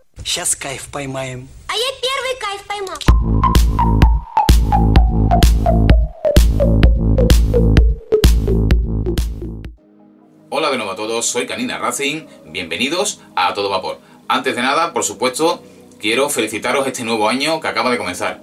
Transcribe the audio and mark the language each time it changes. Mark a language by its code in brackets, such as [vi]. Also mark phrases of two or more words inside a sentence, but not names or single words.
[ru] Сейчас кайф поймаем. А я первый кайф поймал. [es] Hola de nuevo a todos, soy Canina Racing, bienvenidos a Todo Vapor. Antes de nada, por supuesto, quiero felicitaros este nuevo año que acaba de comenzar.